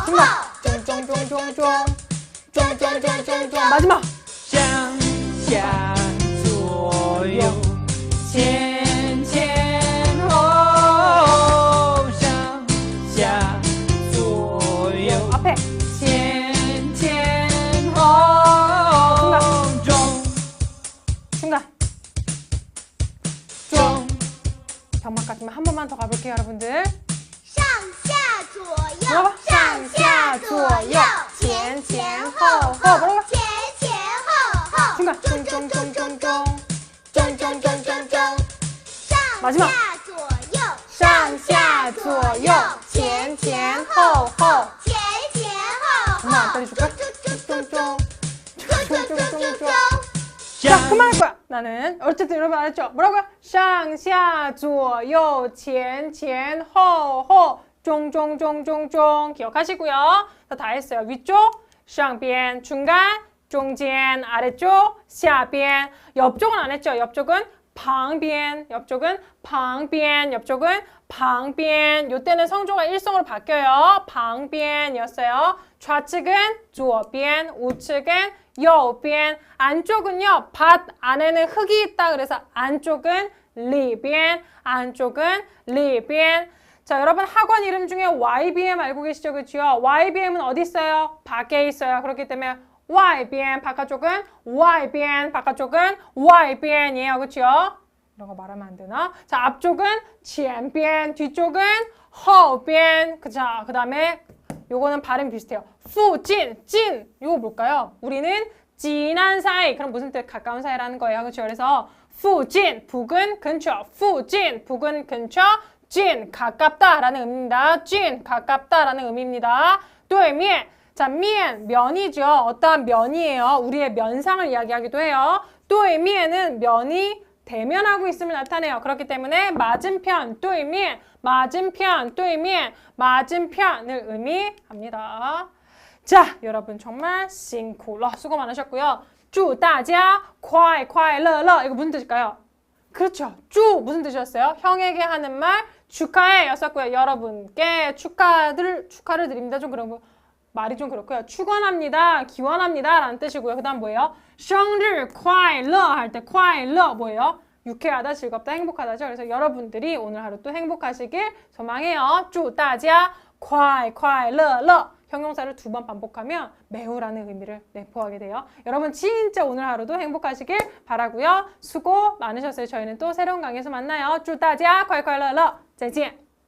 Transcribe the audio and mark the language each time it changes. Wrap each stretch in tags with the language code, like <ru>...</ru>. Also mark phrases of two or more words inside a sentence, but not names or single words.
<ko>중간 쫑쫑쫑쫑쫑쫑쫑쫑쫑쫑 마지막</ko> <zh>上下左右前前后上下左右</zh> <ko>앞에</ko> <zh>前前后中</zh> <ko>중간</ko> <zh>中</zh> <ko>병맛 같으면 한 번만 더 가볼게요 여러분들.</ko> <zh>上下左右，</zh> <ko>뭐라고?</ko> <zh>上下左右，前前后后，</zh> <ko>뭐라고?</ko> <zh>前前后后，</zh> <ko>중간</ko> <zh>中中中中中， 쫑쫑쫑쫑쫑쫑 上</zh> <ko>마지막</ko> <zh>下左右，上下左右前前后后前前后</zh> <ko>엄마 안</ko> <zh>后，</zh> <ko>때려줄까?</ko> <zh>中</zh> <ko>쫑쫑쫑쫑쫑 자 그만할 거야. 나는 어쨌든 여러분 알았죠? 뭐라고요?</ko> <zh>上下左右前前后后</zh> <ko>쫑쫑쫑쫑쫑 기억하시고요. 다 했어요. 위쪽 上边 중간 中间 아래쪽 下边 옆쪽은 안 했죠? 옆쪽은 旁边 옆쪽은 旁边 옆쪽은 旁边 요때는 성조가 일성으로 바뀌어요. 旁边 이었어요. 좌측은 左边 우측은 右边 안쪽은요. 밭 안에는 흙이 있다 그래서 안쪽은 里边 안쪽은 里边 자 여러분 학원 이름 중에 YBM 알고 계시죠? 그렇죠? YBM은 어디 있어요? 밖에 있어요. 그렇기 때문에 外边 바깥쪽은 外边 바깥쪽은 外边 이에요. 그렇죠? 이런 거 말하면 안 되나? 자 앞쪽은 前边 뒤쪽은 后边 자 그다음에 요거는 발음 비슷해요. 附近 찐 요거 뭘까요? 우리는 지난 사이 그럼 무슨 뜻? 가까운 사이라는 거예요. 그렇죠? 그래서 附近 북은 근처 附近 북은 근처 近 가깝다라는 의미입니다. 近 가깝다라는 의미입니다. 对面 자, 면이죠. 어떠한 면이에요. 우리의 면상을 이야기하기도 해요. 对面은 면이 대면하고 있음을 나타내요. 그렇기 때문에 맞은편, 对面 맞은편, 对面 맞은편을 의미합니다. 자, 여러분 정말</ko> <zh>辛苦了.</zh> <ko>수고 많으셨고요.</ko> <zh>祝大家快快乐乐</zh> <ko>이거 무슨 뜻일까요? 그렇죠. 祝무슨 뜻이었어요? 형에게 하는 말 축하해 였었고요. 여러분께 축하를 드립니다. 좀 그런 거 말이 좀 그렇고요. 축원합니다. 기원합니다. 라는 뜻이고요. 그 다음 뭐예요?</ko> <zh>生日快乐</zh> <ko>할 때 快乐 뭐예요? 유쾌하다, 즐겁다, 행복하다죠. 그래서 여러분들이 오늘 하루 또 행복하시길 소망해요.</ko> <zh>祝大家快快乐乐</zh> <ko>형용사를 2번 반복하면 매우라는 의미를 내포하게 돼요. 여러분 진짜 오늘 하루도 행복하시길 바라고요. 수고 많으셨어요. 저희는 또 새로운 강의에서 만나요.</ko> <zh>祝大家快快乐乐再见</zh>